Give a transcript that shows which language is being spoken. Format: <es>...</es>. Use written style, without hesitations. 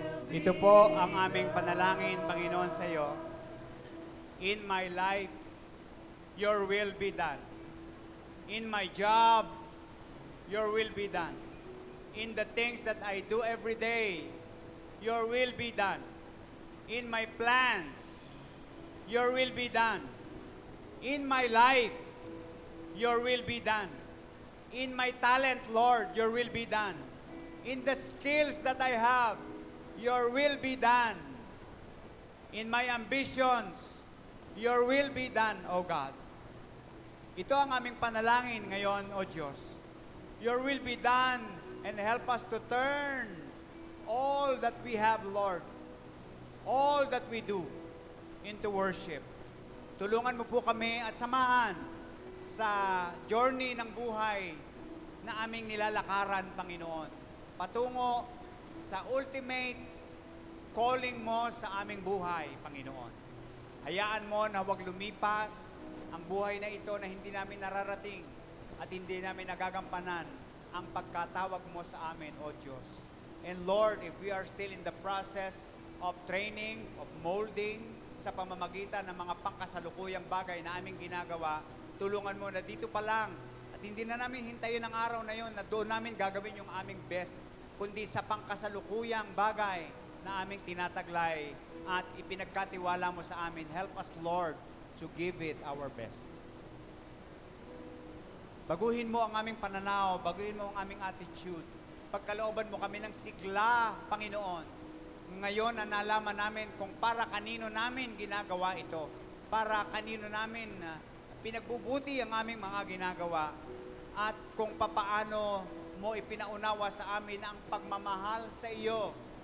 <tl>Ito po ang aming panalangin, Panginoon, sa iyo.</tl> <en>In my life, your will be done. In my job, your will be done. In the things that I do every day, your will be done. In my plans, your will be done. In my life, your will be done. In my talent, Lord, your will be done. In the skills that I have, your will be done. In my ambitions, your will be done, O God.</en> <tl>Ito ang aming panalangin ngayon, O Diyos.</tl> <en>Your will be done and help us to turn all that we have, Lord, all that we do into worship.</en> <tl>Tulungan mo po kami at samahan sa journey ng buhay na aming nilalakaran, Panginoon. Patungo sa</tl> <en>ultimate calling</en> <tl>mo sa aming buhay, Panginoon. Hayaan mo na huwag lumipas ang buhay na ito na hindi namin nararating at hindi namin nagagampanan ang pagkatawag mo sa amin, O Diyos.</tl> <en>And Lord, if we are still in the process of training, of molding,</en> <tl>sa pamamagitan ng mga pangkasalukuyang bagay na aming ginagawa, tulungan mo na dito pa lang at hindi na namin hintayin ang araw na yon na doon namin gagawin yung aming best, kundi sa pangkasalukuyang bagay na aming tinataglay at ipinagkatiwala mo sa amin.</tl> <en>Help us, Lord, to give it our best.</en> <tl>Baguhin mo ang aming pananaw, baguhin mo ang aming attitude. Pagkalooban mo kami ng sigla, Panginoon. Ngayon na nalaman namin kung para kanino namin ginagawa ito, para kanino namin pinagbubuti ang aming mga ginagawa, at kung papaano mo ipinaunawa sa amin ang pagmamahal sa iyo</tl>